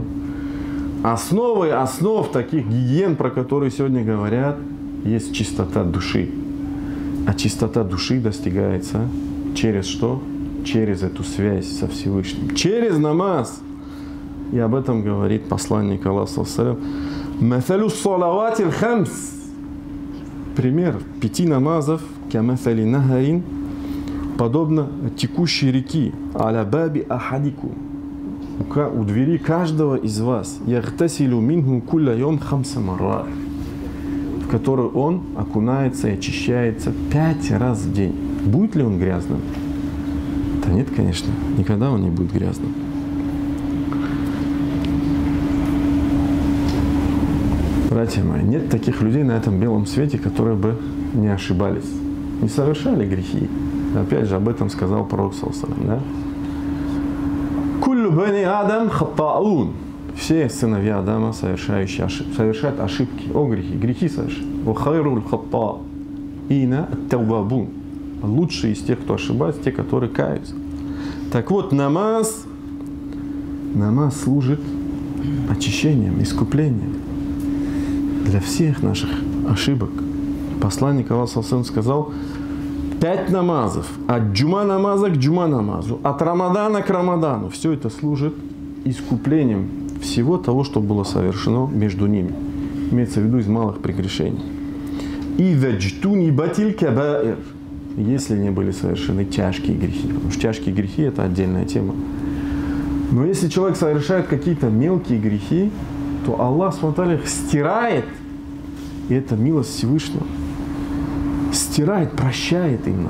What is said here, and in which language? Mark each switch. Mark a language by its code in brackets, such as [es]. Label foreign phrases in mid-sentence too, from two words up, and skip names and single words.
[ru] Основой основ таких гигиен, про которые сегодня говорят, есть чистота души. А чистота души достигается через что? Через эту связь со Всевышним. Через намаз. И об этом говорит посланник Аллаха, [ar] صلى الله عليه وسلم. «مثل الصلوات الخمس». [ru] Пример 5 намазов, [ar] «كمثل نهر», [ru] подобно текущей реки, [ar] «على باب أحدكم», [ru] у двери каждого из вас, [ar] «يغتسل منه كل يوم خمس مرات», [ru] в которую он окунается и очищается 5 раз в день. Будет ли он грязным? Да нет, конечно, никогда он не будет грязным. Братья мои, нет таких людей на этом белом свете, которые бы не ошибались, не совершали грехи. Опять же, об этом сказал пророк [ar] صلى الله عليه وسلم, [ru] да? [ar] «كل بني آدم خطاء». [ru] Все сыновья Адама совершают ошибки, грехи совершают. [ar] «وخير الخطائين التوابون». [ru] Лучшие из тех, кто ошибается, те, которые каются. Так вот, намаз служит очищением, искуплением для всех наших ошибок. Посланник Аллаха, [ar] صلى الله عليه وسلم, [ru] сказал: 5 намазов, от джума намаза к джума намазу, от Рамадана к Рамадану. Все это служит искуплением всего того, что было совершено между ними. Имеется в виду из малых прегрешений. И ваджтуни батиль кабаир, если не были совершены тяжкие грехи. Потому что тяжкие грехи – это отдельная тема. Но если человек совершает какие-то мелкие грехи, то Аллах Субхану стирает, и это милость Всевышнего. Стирает, прощает именно.